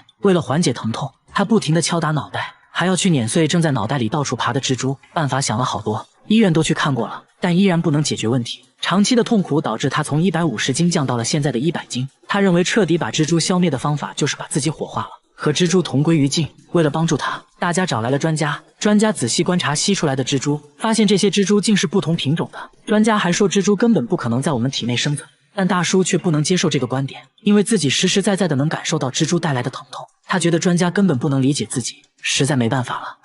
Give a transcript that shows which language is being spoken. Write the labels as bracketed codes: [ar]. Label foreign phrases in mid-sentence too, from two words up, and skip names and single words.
[zh] 為了緩解疼痛，他不停地敲打腦袋，還要去碾碎正在腦袋裡到處爬的蜘蛛。辦法想了好多，醫院都去看過了，但依然不能解決問題。長期的痛苦導致他從150斤降到了現在的100斤。他認為徹底把蜘蛛消滅的方法就是把自己火化了，和蜘蛛同歸於盡。為了幫助他，大家找來了專家。專家仔細觀察吸出來的蜘蛛，發現這些蜘蛛竟是不同品種的。專家還說蜘蛛根本不可能在我們體內生存，但大叔卻不能接受這個觀點，因為自己實實在在的能感受到蜘蛛帶來的疼痛。他覺得專家根本不能理解自己，實在沒辦法了。